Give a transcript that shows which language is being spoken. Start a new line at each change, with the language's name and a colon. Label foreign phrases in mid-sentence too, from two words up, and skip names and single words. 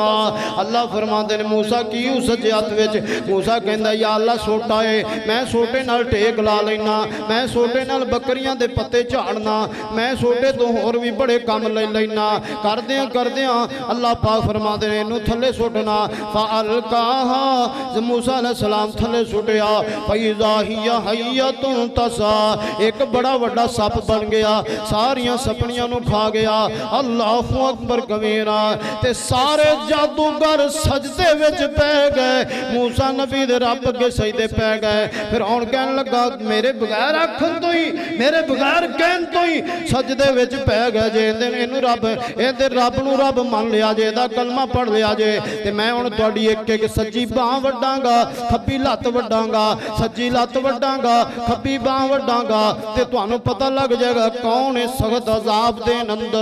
Punjabi: اللہ فرماتے نے موسیٰ کی اس سجے ہتھ وچ۔ موسیٰ کہندا یا اللہ سوٹا ہے، میں سوٹے نال ٹیک لا لینا، میں سوٹے نال بکریاں دے پتے جھاڑنا، میں سوٹے تو ہور بھی بڑے کام لے لینا. کردیاں اللہ پاک فرماتے نے اینوں تھلے سٹنا. فألقاها موسیٰ علیہ السلام تھلے سٹیا
Arabic: فإذا هي حية تسعى,
Punjabi: ایک بڑا وڈا سپ بن گیا، ساریاں سپنیاں نوں کھا گیا.
Arabic: الله أكبر كبيرا.
Punjabi: تے سارے جادوگر سجدے وچ پے گئے، موسیٰ نبی دے رب اگے سجدے پے گئے. فیر ہݨ کہن لگا میرے بغیر آکھن تو ہی، میرے بغیر کہن تو ہی سجدے وچ پے گئے جے. ایہنوں رب ایہدے رب نوں رب مان لیا جے، ایہدا کلمہ پڑھ لیا جے تے میں ہݨ تہاڈی ایک ایک سجی بانہہ وڈاں گا، کھبی لت وڈاں گا، سجی لت وڈاں گا، کھبی بانہہ وڈاں گا تے تہانوں پتہ لگ جائے گا کون ہے سخت عذاب دے اندر.